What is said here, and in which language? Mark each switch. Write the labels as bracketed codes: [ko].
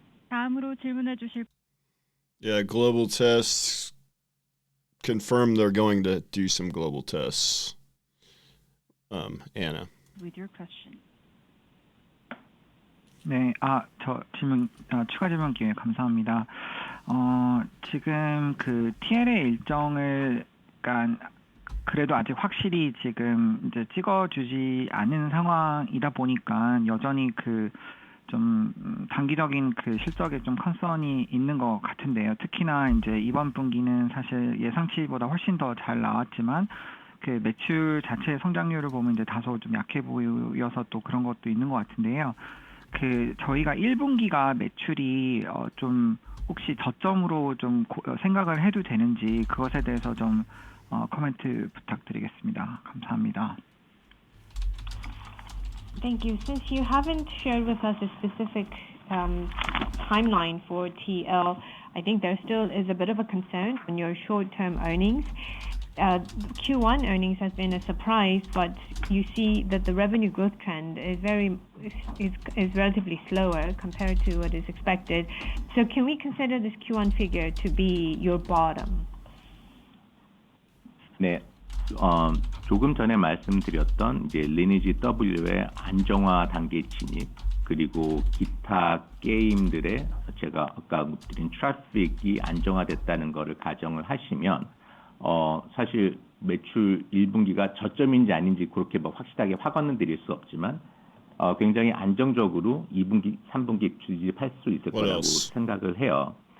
[ko] 다음으로 질문해 주실 [en] Yeah, global tests confirm they're going to do some global tests. Anna. With your question. [ko] 네, 추가 질문 기회 감사합니다. 지금 그 TL의 일정을, 그러니까 그래도 아직 확실히 지금 이제 찍어주지 않은 상황이다 보니까 여전히 그 좀 단기적인 그 실적에 좀 컨선이 있는 것 같은데요. 특히나 이제 이번 분기는 사실 예상치보다 훨씬 더 잘 나왔지만 그 매출 자체의 성장률을 보면 이제 다소 좀 약해 보여서 또 그런 것도 있는 것 같은데요. 그 저희가 1분기가 매출이 좀 혹시 저점으로 좀 생각을 해도 되는지 그것에 대해서 좀 코멘트 부탁드리겠습니다. 감사합니다. [en] Thank you. Since you haven't shared with us a specific timeline for TL, I think there still is a bit of a concern on your short-term earnings. Q1 earnings has been a surprise, but you see that the revenue growth trend is relatively slower compared to what is expected. So can we consider this Q1 figure to be your bottom? [ko] 네, 조금 전에 말씀드렸던 이제 리니지 W의 안정화 단계 진입, 그리고 기타 게임들의 제가 아까 드린 트래픽이 안정화됐다는 것을 가정을 하시면 사실 매출 1분기가 저점인지 아닌지 그렇게 뭐 확실하게 확언은 드릴 수 없지만 굉장히 안정적으로 2분기, 3분기 주집할 수 있을 거라고 생각을 해요.